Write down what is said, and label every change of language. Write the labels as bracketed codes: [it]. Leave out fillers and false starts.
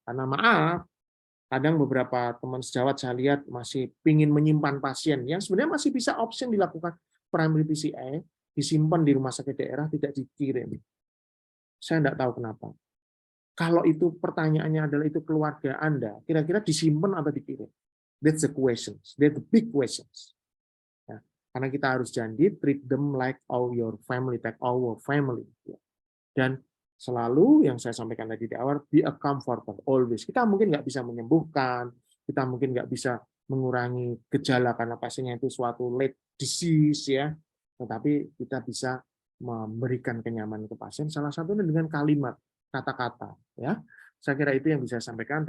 [id] Karena maaf, kadang beberapa teman sejawat saya lihat masih ingin menyimpan pasien yang sebenarnya masih bisa option dilakukan primary PCI, disimpan di rumah sakit daerah, tidak dikirim. Saya enggak tahu kenapa. Kalau itu pertanyaannya adalah itu keluarga Anda, kira-kira disimpan atau dikirim? [en] That's the questions. That's the big questions. [id] Ya, karena kita harus janji [en] treat them like all your family, take our family. [id] Dan selalu yang saya sampaikan tadi di awal, [en] be a comforter always. [id] Kita mungkin nggak bisa menyembuhkan, kita mungkin nggak bisa mengurangi gejala karena pasiennya itu suatu late disease ya, tetapi kita bisa memberikan kenyamanan ke pasien. Salah satunya dengan kalimat, kata-kata. Ya, saya kira itu yang bisa saya sampaikan.